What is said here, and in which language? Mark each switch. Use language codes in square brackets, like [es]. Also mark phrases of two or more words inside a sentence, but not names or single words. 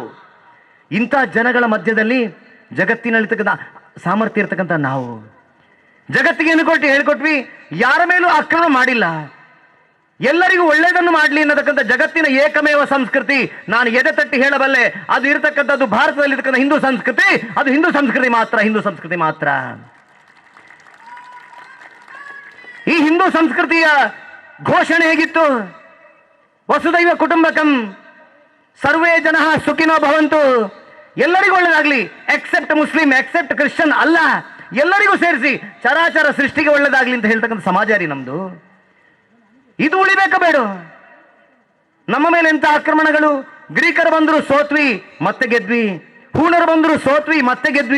[kn] ಇಂಥ ಜನಗಳ ಮಧ್ಯದಲ್ಲಿ ಜಗತ್ತಿನಲ್ಲಿರ್ತಕ್ಕಂಥ ಸಾಮರ್ಥ್ಯ ಇರ್ತಕ್ಕಂಥ ನಾವು ಜಗತ್ತಿಗೆ ಹೇಳ್ಕೊಟ್ವಿ, ಯಾರ ಮೇಲೂ ಆಕ್ರಮಣ ಮಾಡಿಲ್ಲ, ಎಲ್ಲರಿಗೂ ಒಳ್ಳೆಯದನ್ನು ಮಾಡಲಿ ಅನ್ನತಕ್ಕಂಥ ಜಗತ್ತಿನ ಏಕಮೇವ ಸಂಸ್ಕೃತಿ ನಾನು ಎದೆ ತಟ್ಟಿ ಹೇಳಬಲ್ಲೆ. ಅದು ಇರತಕ್ಕಂಥದ್ದು ಭಾರತದಲ್ಲಿ ಇರತಕ್ಕಂಥ ಹಿಂದೂ ಸಂಸ್ಕೃತಿ, ಅದು ಹಿಂದೂ ಸಂಸ್ಕೃತಿ ಮಾತ್ರ, ಹಿಂದೂ ಸಂಸ್ಕೃತಿ ಮಾತ್ರ. ಈ ಹಿಂದೂ ಸಂಸ್ಕೃತಿಯ ಘೋಷಣೆ ಹೇಗಿತ್ತು? [sa] ವಸುದೈವ ಕುಟುಂಬಕಂ, ಸರ್ವೇ ಜನ ಸುಖಿನೋ ಭವಂತು, [kn] ಎಲ್ಲರಿಗೂ ಒಳ್ಳೆಯದಾಗ್ಲಿ, [en] except Muslim, except Christian [kn] ಅಲ್ಲ, ಎಲ್ಲರಿಗೂ ಸೇರಿಸಿ ಚರಾಚರ ಸೃಷ್ಟಿಗೆ ಒಳ್ಳೆಯದಾಗ್ಲಿ ಅಂತ ಹೇಳ್ತಕ್ಕಂಥ ಸಮಾಜ ರೀ ನಮ್ದು. ಇದು ಉಳಿಬೇಕ ಬೇಡ? ನಮ್ಮ ಮೇಲೆ ಎಂತ ಆಕ್ರಮಣಗಳು. ಗ್ರೀಕರು ಬಂದರು ಸೋತ್ವಿ, ಮತ್ತೆ ಗೆದ್ವಿ. ಹೂಣರು ಬಂದರು ಸೋತ್ವಿ, ಮತ್ತೆ ಗೆದ್ವಿ.